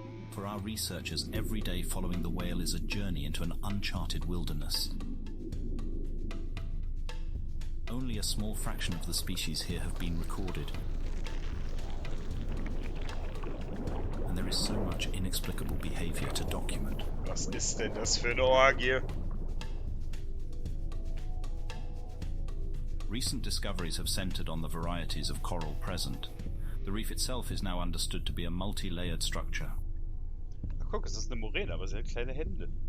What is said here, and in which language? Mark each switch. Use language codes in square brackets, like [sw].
[en] For our researchers, every day following the whale is a journey into an uncharted wilderness. Only a small fraction of the species here have been recorded. And there is so much inexplicable behavior to document. [de] Was ist denn das für eine Orgie? [en] Recent discoveries have centered on the varieties of coral present. The reef itself is now understood to be a multi-layered structure. [de] Ach, guck, es ist eine Moräne, aber sie hat kleine Hände.